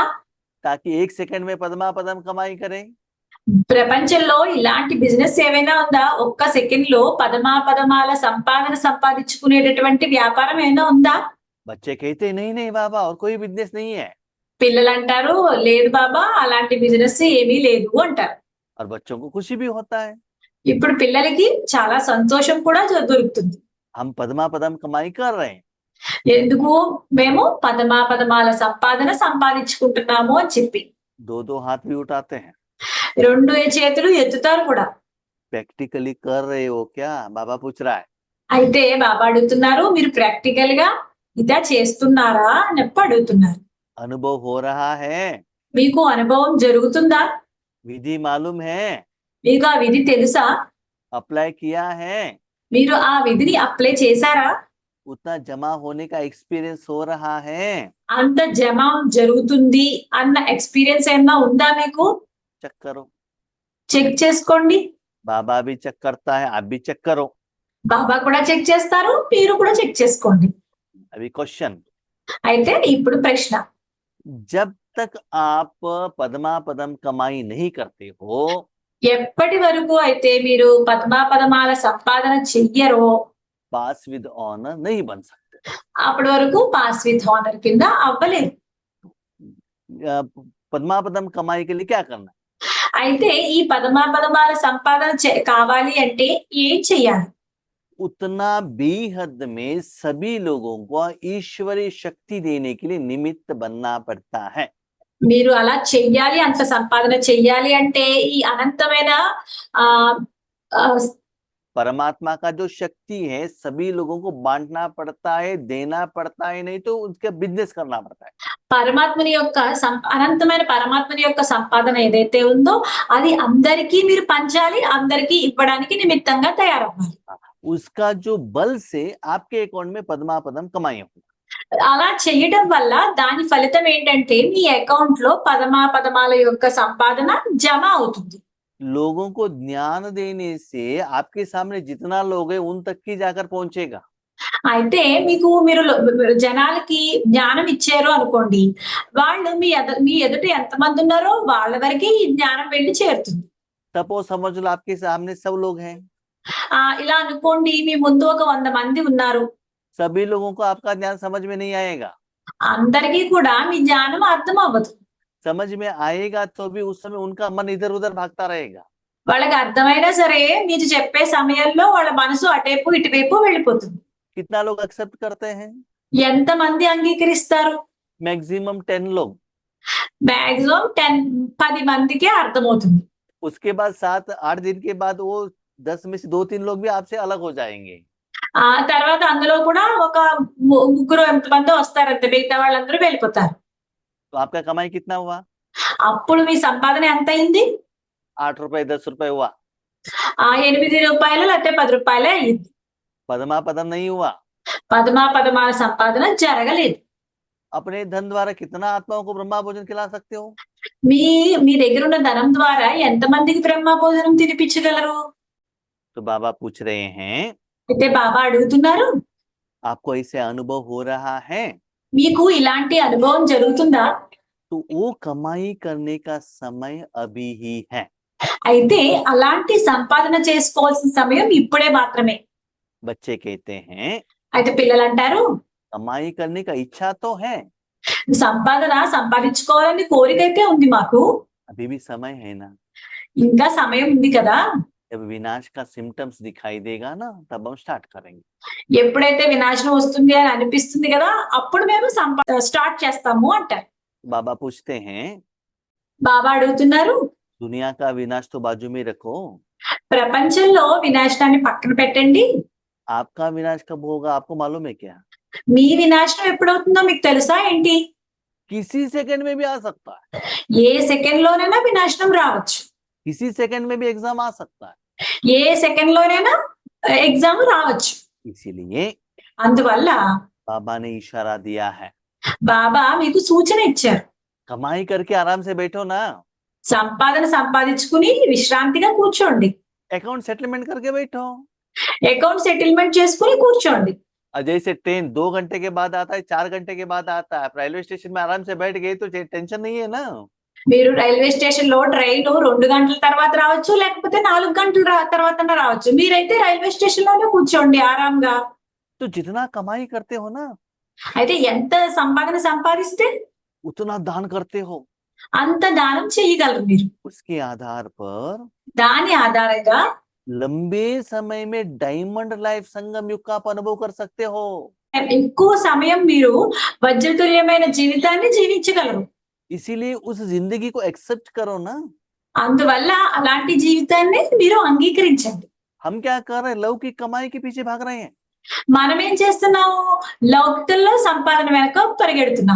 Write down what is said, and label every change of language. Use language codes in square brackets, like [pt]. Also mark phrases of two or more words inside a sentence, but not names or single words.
[hi] ताकि एक सेकंड में पद्मापदम कमाई करें? [te] ప్రపంచంలో ఇలాంటి బిజినెస్ ఏమైనా ఉందా? ఒక్క సెకండ్ లో పదమాపదమాల సంపాదన సంపాదించుకునేటటువంటి వ్యాపారం ఏమైనా ఉందా? [hi] बच्चे कहते नहीं नहीं बाबा और कोई बिजनेस नहीं है। [te] పిల్లలు అంటారు లేదు బాబా అలాంటి బిజినెస్ ఏమీ లేదు అంటారు. [hi] और बच्चों को खुशी भी होता है। [te] ఇప్పుడు పిల్లలకి చాలా సంతోషం కూడా దొరుకుతుంది. [hi] हम पद्मापदम कमाई कर रहे हैं। [te] ఎందుకు? మేము పదమాపదమాల సంపాదన సంపాదించుకుంటున్నాము అని చెప్పి [hi] दो हाथ भी उठाते हैं। [te] 2 చేతులు ఎత్తుతారు కూడా. [hi] प्रैक्टिकली कर रहे हो क्या? बाबा पूछ रहा है। [te] అయితే బాబా అడుగుతున్నారు మీరు ప్రాక్టికల్ గా ఇదా చేస్తున్నారా అని అడుగుతున్నారు. [hi] अनुभव हो रहा है, [te] మీకు అనుభవం జరుగుతుందా? [hi] विधि मालूम है, [te] మీకు ఆ విధి తెలుసా? [hi] अप्लाई किया है, [te] మీరు ఆ విధిని అప్లై చేశారా? [hi] उतना जमा होने का एक्सपीरियंस हो रहा है, [te] అంత జమ జరుగుతుంది అన్న ఎక్స్‌పీరియన్స్ ఏమన్నా ఉందా మీకు? [hi] चेक करो। [te] చెక్ చేసుకోండి. [hi] बाबा भी चेक करता है, आप भी चेक करो। [te] బాబా కూడా చెక్ చేస్తారు. మీరు కూడా చెక్ చేసుకోండి. [hi] अभी क्वेश्चन, [te] అయితే ఇప్పుడు ప్రశ్న. [hi] जब तक आप पद्मापदम कमाई नहीं करते हो, [te] ఎప్పటి వరకు అయితే మీరు పద్మాపదమాల సంపాదన చెయ్యరో [en] pass with honour [hi] नहीं बन सकते। [te] అప్పటి వరకు [en] pass with honour [te] కింద అవ్వలేదు. [hi] पद्मापदम कमाई के लिए क्या करना है? [te] అయితే ఈ పద్మాపదమాల సంపాదన కావాలి అంటే ఏం చెయ్యాలి? [hi] उतना बेहद में सभी लोगों को ईश्वरीय शक्ति देने के लिए निमित्त बनना पड़ता है। [te] మీరు అలా చెయ్యాలి, అంత సంపాదన చెయ్యాలి అంటే ఈ అనంతమైన ఆహ్, ఆహ్, [hi] परमात्मा का जो शक्ति है सभी लोगों को बांटना पड़ता है, देना पड़ता है, नहीं तो उसका बिजनेस करना पड़ता है। [te] పరమాత్మని యొక్క అనంతమైన పరమాత్మని యొక్క సంపాదన ఏదైతే ఉందో అది అందరికీ మీరు పంచాలి, అందరికీ ఇవ్వడానికి నిమిత్తంగా తయారవ్వాలి. [hi] उसका जो बल से आपके अकाउंट में पद्मापदम कमाई होगी। [te] అలా చేయడం వల్ల దాని ఫలితం ఏంటంటే మీ అకౌంట్ లో పదమాల యొక్క సంపాదన జమ అవుతుంది. [hi] लोगों को ज्ञान देने से आपके सामने जितना लोग हैं उन तक ही जाकर पहुंचेगा। [te] అయితే మీరు జనాలకి జ్ఞానం ఇచ్చారు అనుకోండి, వాళ్ళు మీ ఎదుట ఎంతమంది ఉన్నారో వాళ్ళ వరకే ఈ జ్ఞానం వెళ్ళి చేరుతుంది. [hi] सपोज समझ लो आपके सामने सब लोग हैं, [te] ఇలా అనుకోండి, మీ ముందు ఒక 100 మంది ఉన్నారు. [hi] सभी लोगों को आपका ज्ञान समझ में नहीं आएगा। [te] అందరికీ కూడా మీ జ్ఞానం అర్థం అవ్వదు. [hi] समझ में आएगा तो भी उस समय उनका मन इधर उधर भागता रहेगा। [te] వాళ్ళకి అర్థమైనా సరే మీరు చెప్పే సమయంలో వాళ్ళ మనసు అటేపు ఇటువైపు వెళ్ళిపోతుంది. [hi] कितना लोग एक्सेप्ट करते हैं? [te] ఎంత మంది అంగీకరిస్తారు? [hi] मैक्सिमम 10 लोग। [te] మాక్సిమం 10 మందికే అర్థమవుతుంది. [hi] उसके बाद 7-8 दिन के बाद वो 10 में से 2-3 लोग भी आपसे अलग हो जाएंगे। [te] ఆ తర్వాత అందులో కూడా ఒక ముగ్గురు ఎంతమంది వస్తారంటే మిగతా వాళ్ళందరూ వెళ్ళిపోతారు. [hi] तो आपका कमाई कितना हुआ? [te] అప్పుడు మీ సంపాదన ఎంత అయింది? [hi] 8 रुपए 10 रुपए हुआ। [te] 8 రూపాయలు లేకపోతే 10 రూపాయలే అయింది. [hi] पद्मापदम नहीं हुआ। [te] పదమాల సంపాదన జరగలేదు. [hi] अपने धन द्वारा कितना आत्माओं को ब्रह्मा भोजन खिला सकते हो? [te] మీ దగ్గర ఉన్న ధనం ద్వారా ఎంత మందికి బ్రహ్మ భోజనం తినిపించగలరు? [hi] तो बाबा पूछ रहे हैं, [te] అయితే బాబా అడుగుతున్నారు, [hi] आपको ऐसे अनुभव हो रहा है? [te] మీకు ఇలాంటి అనుభవం జరుగుతుందా? [hi] तो वो कमाई करने का समय अभी ही है। [te] అయితే అలాంటి సంపాదన చేసుకోవాల్సిన సమయం ఇప్పుడే మాత్రమే. [hi] बच्चे कहते हैं, [te] అయితే పిల్లలు అంటారు, [hi] कमाई करने का इच्छा तो है, [te] సంపాదించుకోవాలని కోరిక అయితే ఉంది మాకు, [hi] अभी भी समय है ना। [te] ఇంకా సమయం ఉంది కదా. [hi] जब विनाश का सिम्टम्स दिखाई देगा ना तब हम स्टार्ट करेंगे। [te] ఎప్పుడైతే వినాశనం వస్తుంది అని అనిపిస్తుంది కదా, అప్పుడు మేము స్టార్ట్ చేస్తాము అంటారు. [hi] बाबा पूछते हैं, [te] బాబా అడుగుతున్నారు, [hi] दुनिया का विनाश तो बाजू में रखो, [te] ప్రపంచంలో వినాశనాన్ని పక్కన పెట్టండి, [hi] आपका विनाश कब होगा आपको मालूम है क्या? [te] మీ వినాశనం ఎప్పుడవుతుందో మీకు తెలుసా ఏంటి? [hi] किसी सेकंड में भी आ सकता है, [te] ఏ సెకండ్ లోనైనా వినాశనం రావచ్చు, [hi] किसी सेकंड में भी एग्जाम आ सकता है। [te] ఏ సెకండ్ లోనైనా ఎగ్జామ్ రావచ్చు. [hi] इसीलिए [te] అందువల్ల [hi] बाबा ने इशारा दिया है, [te] బాబా మీకు సూచన ఇచ్చారు, [hi] कमाई करके आराम से बैठो ना, [te] సంపాదన సంపాదించుకుని విశ్రాంతిగా కూర్చోండి, [en] account settlement [hi] करके बैठो। [en] account settlement [te] చేసుకుని కూర్చోండి. [hi] जैसे ट्रेन 2 घंटे के बाद आता है, 4 घंटे के बाद आता है, रेलवे स्टेशन में आराम से बैठ गए तो टेंशन नहीं है ना। [te] మీరు రైల్వే స్టేషన్ లో ట్రైన్ 2 గంటల తర్వాత రావచ్చు, లేకపోతే 4 గంటల తర్వాత రావచ్చు. మీరైతే రైల్వే స్టేషన్ లోనే కూర్చోండి ఆరాంగా. [hi] तो जितना कमाई करते हो ना [te] అయితే ఎంత సంపాదన సంపాదిస్తే [hi] उतना दान करते हो, [te] అంత దానం చేయగలరు మీరు. [hi] उसके आधार पर [te] దాని ఆధారంగా [hi] लंबे समय में [en] diamond life [hi] संगम युग का आप अनुभव कर सकते हो। [te] ఎక్కువ సమయం మీరు వజ్రతుల్యమైన జీవితాన్ని జీవించగలరు. [hi] इसीलिए उस जिंदगी को एक्सेप्ट करो ना। [te] అందువల్ల అలాంటి జీవితాన్ని మీరు అంగీకరించండి. [hi] हम क्या कर रहे हैं? लौकिक कमाई के पीछे भाग रहे हैं। [te] మనం ఏం చేస్తున్నాము? లౌకికంలో సంపాదన వెనక పరిగెడుతున్నాం.